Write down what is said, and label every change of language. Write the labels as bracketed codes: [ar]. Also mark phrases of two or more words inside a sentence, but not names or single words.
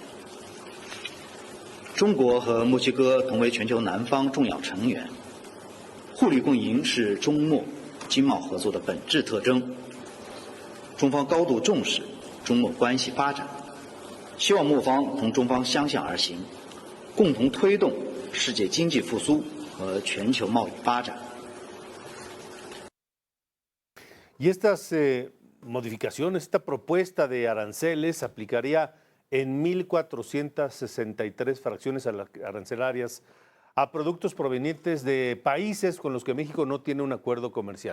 [zh] 中国和墨西哥同为全球南方重要成员，互利共赢是中墨经贸合作的本质特征。中方高度重视中墨关系发展，希望墨方同中方相向而行，共同推动世界经济复苏和全球贸易发展。 [es] Y estas modificaciones, esta propuesta de aranceles aplicaría en 1.463 fracciones arancelarias a productos provenientes de países con los que México no tiene un acuerdo comercial.